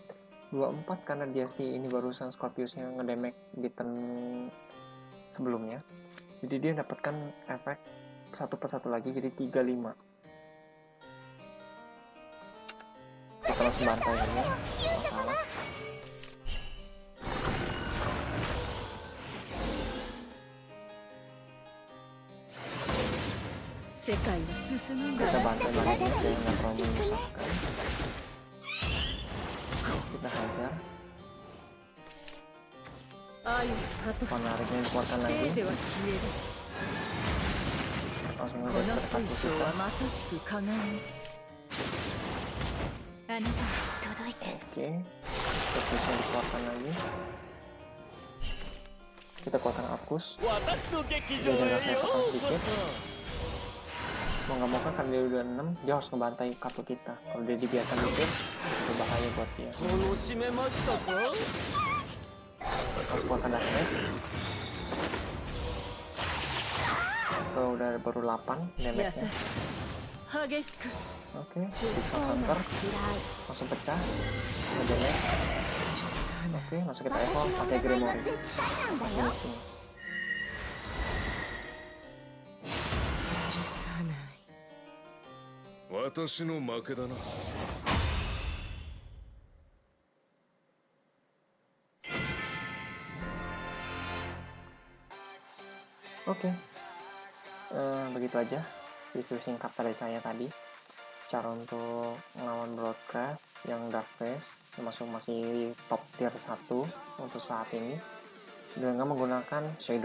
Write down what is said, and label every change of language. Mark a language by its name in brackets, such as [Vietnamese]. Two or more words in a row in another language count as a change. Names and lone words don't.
[Indonesian] 24 karena dia si ini barusan Scorpius yang ngedamage di turn sebelumnya. Jadi dia dapatkan efek 1/1 lagi jadi 35. Kita langsung bantai aja. Masalah. [Japanese] 世界は進むんだ。 [Indonesian] Kita bantai banget ya, nggak terlalu menyusahkan. Kita hajar. [Japanese] 愛を果とす。 [Indonesian] Panariknya dikeluarkan [Japanese] せい [Indonesian] lagi. [Japanese] ぜは消える。 [Indonesian] Langsung [Japanese] この [Indonesian] ngegeser [Japanese] 水 [Indonesian] kaki [Japanese] 晶 [Indonesian] kita. [Japanese] はまさしく鏡。あなたに届いて。 [Indonesian] Oke, Scorpiusnya dikeluarkan lagi. Kita keluarkan Arcus. Dia jaga kecepatan sedikit. Mau nggak mau kan karena dia udah 6, dia harus ngebantai kartu kita. Kalau dia dibiarkan dikit, itu bahaya buat dia. Harus keluarkan Darkness. Kita udah baru 8 [Japanese] 優 [Indonesian] damage-nya. [Japanese] しく激しく。 [Indonesian] Oke, bisa counter, langsung pecah. Damage. [Japanese] 許さない。 [Indonesian] Oke, langsung kita echo pakai Grimoire. Finishing. [Japanese] 許さない。私の負けだな。 [Indonesian] Oke, begitu aja review singkat dari saya tadi. Cara untuk melawan Broadcraft yang Dark Phase, termasuk masih top tier 1 untuk saat ini, dengan menggunakan Shadow.